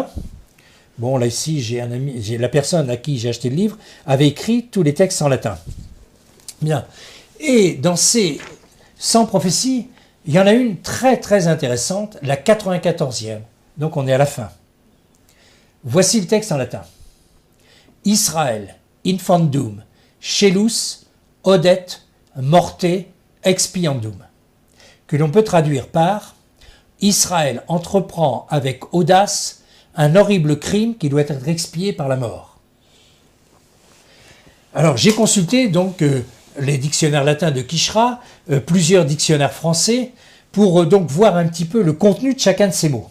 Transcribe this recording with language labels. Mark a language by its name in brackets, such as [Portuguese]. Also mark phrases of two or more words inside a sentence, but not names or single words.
[French] Bon, là ici, j'ai un ami, la personne à qui j'ai acheté le livre avait écrit tous les textes en latin. Bien. Et dans ces 100 prophéties, il y en a une très très intéressante, la 94e. Donc on est à la fin. Voici le texte en latin. Israël, [Latin] infandum, scelus, odet, morte, expiandum. [French] Que l'on peut traduire par Israël entreprend avec audace un horrible crime qui doit être expié par la mort. Alors j'ai consulté donc les dictionnaires latins de Quichera, plusieurs dictionnaires français, pour donc voir un petit peu le contenu de chacun de ces mots.